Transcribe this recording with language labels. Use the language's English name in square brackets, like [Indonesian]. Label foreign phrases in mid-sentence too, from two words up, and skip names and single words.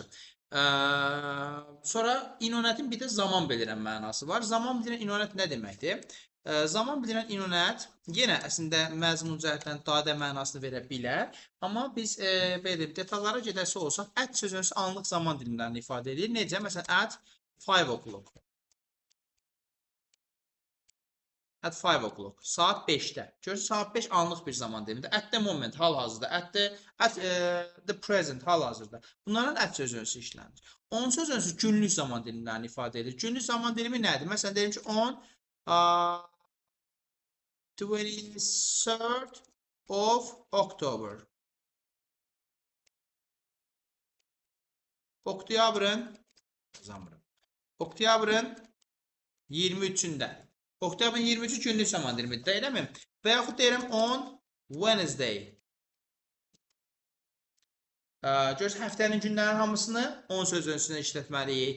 [Azerbaijani] Sonra in-on-ətin bir də zaman bildirən mənası var. Zaman bildirən in-on-ət nə deməkdir? Zaman bildirən in-on-ət yenə əslində məzmun cəhətdən dadə mənasını verə bilər. Amma biz detallara gedəsi olsaq, ət sözünüzü anlıq zaman dilimlərini ifadə edir. Necə? Məsələn, [English] at 5 o'clock. At 5 o'clock. [Azerbaijani] Saat 5'te. Görürsünüz, saat 5 anlıq bir zaman dilimində. [English] At the moment, [Azerbaijani] hal-hazırda. [English] The present, [Azerbaijani] hal-hazırda. Bunların at sözünüzü işlənir. On sözünüzü günlük zaman dilimlərini ifadə edir. Günlük zaman dilimi nədir? Məsələn, deyim ki, [English] on 23rd of October. [Azerbaijani] Oktyabrın 23'ünde. Oktyabrın 23'ü günlük zaman dilimi [Turkish] değil mi? [Azerbaijani] Və yaxud deyirəm [English] on Wednesday. [Azerbaijani] Görürsünüz, həftənin günlərin hamısını 10 sözünüzünə işlətməliyik.